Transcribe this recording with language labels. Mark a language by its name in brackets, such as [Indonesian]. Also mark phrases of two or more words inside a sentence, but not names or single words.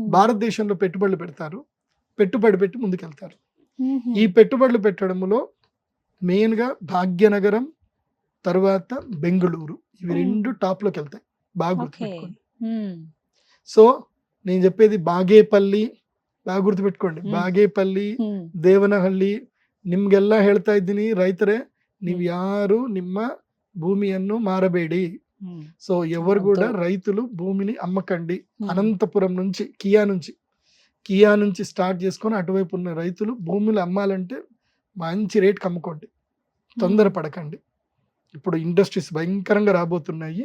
[Telugu] భారతదేశంలో పెట్టుబడులు పెడతారు. పెట్టుబడి పెట్టి ముందుకెళ్తారు. హుహు. ఈ పెట్టుబడులు పెట్టడంలో మెయిన్‌గా భాగ్యనగరం, తర్వాత బెంగుళూరు ఇవి హ్మ్. 2 టాప్‌లోకెళ్తాయి. బాగా ఓకే. గుర్తుపెట్టుకోండి. హ్మ్. సో, నేను చెప్పేది బాగేపల్లి బాగా గుర్తుపెట్టుకోండి. హ్మ్. ಬಾಗೇಪಲ್ಲಿ, హ్మ్. [Kannada] ದೇವನಹಳ್ಳಿ ನಿಮ್ಗೆಲ್ಲ ಹೇಳ್ತಾ ಇದ್ದೀನಿ ರೈತರೇ, ನೀವು హ్మ్. ಯಾರು ನಿಮ್ಮ భూమిಯನ್ನು మారబేడి. హ్మ్. [Telugu] సో, ఎవరు అమ్మొద్దు. కూడా రైతులు భూమిని అమ్మకండి. హ్మ్. అనంతపురం నుంచి కియా నుంచి స్టార్ట్ చేసుకొని అటువైపు ఉన్న రైతులు భూములు అమ్మాలంటే మంచి రేట్‌కి అమ్ముకోండి. హ్మ్. తొందరపడకండి. ఇప్పుడు ఇండస్ట్రీస్ భయంకరంగా రాబోతున్నాయి.